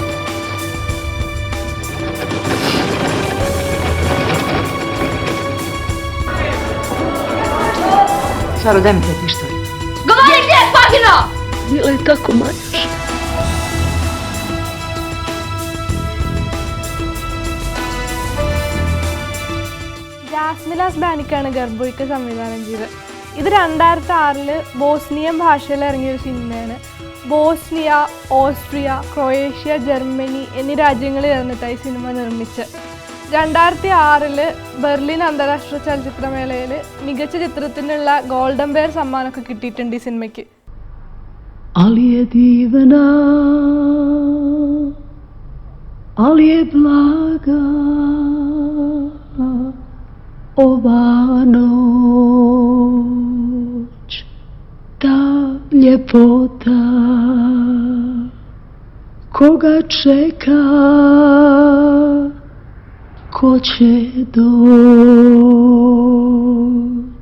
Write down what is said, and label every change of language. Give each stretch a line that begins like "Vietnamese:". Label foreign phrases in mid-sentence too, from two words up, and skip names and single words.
Bosnian: Saro, daj mi te pištolj. Govori gdje je Pagino! Bila je tako Marjuša.
Malayalam: ജാസ്മിലാസ് ബാനിക്കാണ് ഗർഭോയ്ക്ക് സംവിധാനം ചെയ്തത്. ഇത് 2006 ബോസ്നിയൻ ഭാഷയിൽ ഇറങ്ങിയൊരു സിനിമയാണ്. ബോസ്നിയ, ഓസ്ട്രിയ, ക്രൊയേഷ്യ, ജർമ്മനി എന്നീ രാജ്യങ്ങളിൽ ചേർന്നിട്ടായി സിനിമ നിർമ്മിച്ചത്. 2006 ബെർലിൻ അന്താരാഷ്ട്ര ചലച്ചിത്രമേളയിൽ മികച്ച ചിത്രത്തിനുള്ള ഗോൾഡൻ ബെയർ സമ്മാനമൊക്കെ കിട്ടിയിട്ടുണ്ട് ഈ സിനിമയ്ക്ക്.
Bosnian: Ali je divna, ali je blaga ova noć, ta ljepota koga čeka, ko će doć.